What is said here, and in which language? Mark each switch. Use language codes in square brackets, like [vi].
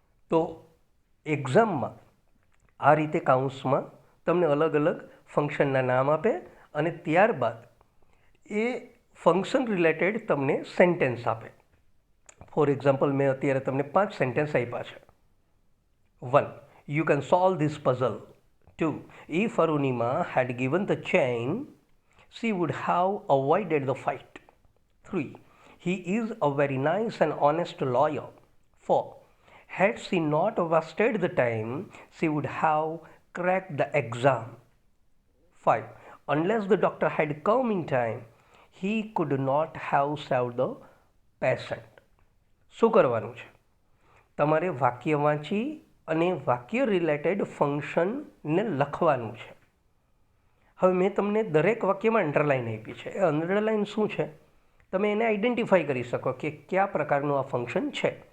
[gu] તો એક્ઝામમાં આ રીતે કાઉન્સમાં તમને અલગ અલગ ફંક્શનના નામ આપે અને ત્યારબાદ એ ફંક્શન રિલેટેડ તમને સેન્ટેન્સ આપે. ફોર એક્ઝામ્પલ મેં અત્યારે તમને 5 સેન્ટેન્સ આપ્યા છે. 1. [en] You can solve this puzzle. 2. If Arunima had given the chain, she would have avoided the fight. 3. He is a very nice and honest lawyer. 4. Had she not wasted the time, she would have cracked the exam. 5. Unless the doctor had come in time, he could not have saved the patient. [gu] શું કરવાનું છે? તમારે વાક્ય વાંચી અને વાક્ય related ફંક્શનને લખવાનું છે. હવે મેં તમને દરેક વાક્યમાં અંડરલાઇન આપી છે. એ અંડરલાઇન શું છે? તમે એને આઈડેન્ટિફાઈ કરી શકો કે કયા પ્રકારનું આ ફંક્શન છે.